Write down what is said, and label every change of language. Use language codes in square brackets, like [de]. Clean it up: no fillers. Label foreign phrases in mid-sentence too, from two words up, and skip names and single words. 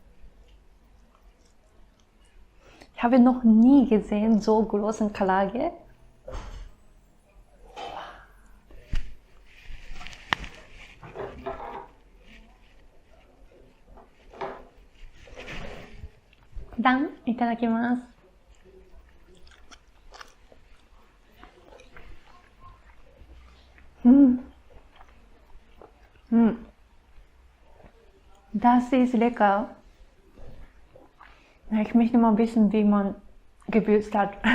[de] Ich habe noch nie gesehen so großen Karaage. Dann, いただきます。Das ist lecker. Ich möchte mal wissen, wie man gewürzt hat.